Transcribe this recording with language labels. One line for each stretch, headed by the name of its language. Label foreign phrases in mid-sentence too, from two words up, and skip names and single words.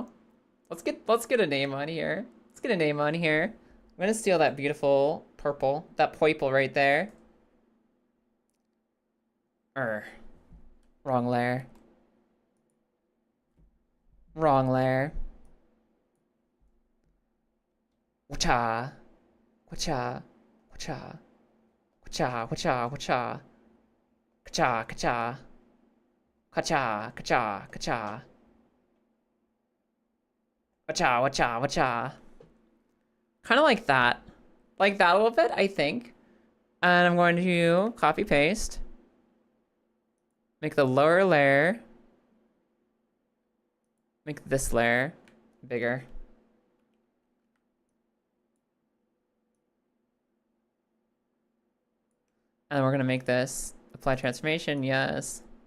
English: Let's get a name on here. Let's get a name on here. I'm gonna steal that beautiful purple, that purple right there. Wrong layer. Wrong layer. Wacha. Wacha. Wacha. Wacha. Wacha. Wacha. Kacha. Kacha. Kacha. Kacha. Kacha. Wacha. Wacha. Wacha. Kind of like that. Like that a little bit, I think. And I'm going to copy paste. Make the lower layer. Make this layer bigger. And we're gonna make this apply transformation, yes.